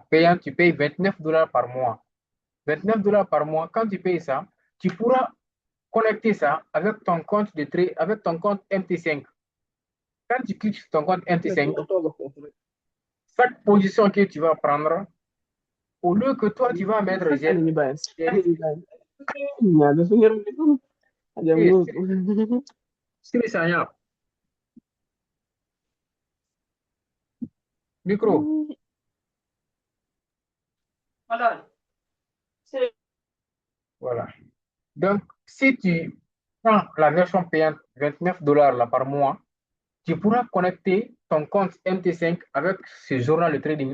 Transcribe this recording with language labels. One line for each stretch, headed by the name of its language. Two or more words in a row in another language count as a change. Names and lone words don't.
French: Payant, tu payes $29 par mois. $29 par mois, quand tu payes ça, tu pourras connecter ça avec ton compte de trade, avec ton compte MT5. Quand tu cliques sur ton compte MT5, chaque position que tu vas prendre, au lieu que toi, tu vas mettre
Filipino: Ano niyo ba yan?
French: j'ai
Filipino: Ano
French: risque.
Filipino: niyo ba yan? Nga, gusto niya rin ito. Alam mo. Siri micro.
French: Voilà. Donc, si tu prends la version payante, $29 là par mois, tu pourras connecter ton compte MT5 avec ce journal de trading.